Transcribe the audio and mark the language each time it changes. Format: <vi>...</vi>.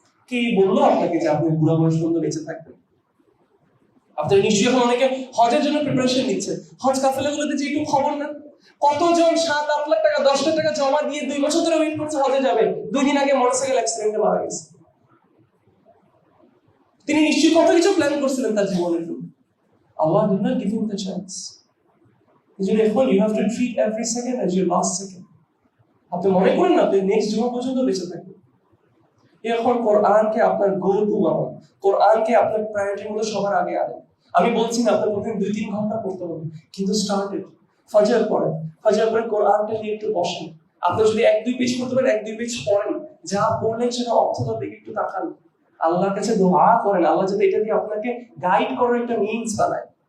<bn>কে বললো আপনাকে যে আপনি বুড়া বয়স পর্যন্ত বেঁচে থাকবেন? আপনার নিশ্চয়ই এখন অনেকে হজের জন্য প্রিপারেশন নিচ্ছে, হজ কাফেলাগুলোতে যে একটু খবর নেন, কতজন 7-8 লাখ টাকা 10 লাখ টাকা জমা দিয়ে 2 বছর ধরে ওয়েট করছে হজে যাবে, 2 দিন আগে মোটরসাইকেল অ্যাক্সিডেন্টে মারা গেছে। তিনি নিশ্চয়ই কত কিছু প্ল্যান করছিলেন তার জীবনের জন্য।</bn> <en>Allah did not give him the chance. এখন you have to treat every second as your last second.</en> <bn>আপনি মনে করেন না আপনি নেক্সট জীবন পর্যন্ত বেঁচে থাকবেন। এখন কোরআনকে আপনার গো টু বানান, কোরআনকে আপনার প্রায়োরিটির মধ্যে সবার আগে আনেন। আমি বলছি না আপনার প্রতিদিন 2-3 ঘন্টা পড়তে হবে, কিন্তু</bn> <en>Start it.</en> <bn>ফজর পড়েন, ফজর পরে কোরআনটা নিয়ে একটু বসেন। আপনি যদি 1-2 পেজ পড়তে পারেন 1-2 পেজ পড়েন, যা পড়লেন সেটা অর্থটার দিকে একটু তাকান, আল্লাহর কাছে দোয়া করেন আল্লাহ যাতে এটা দিয়ে আপনাকে গাইড করার একটা মিনস বানায়।</bn>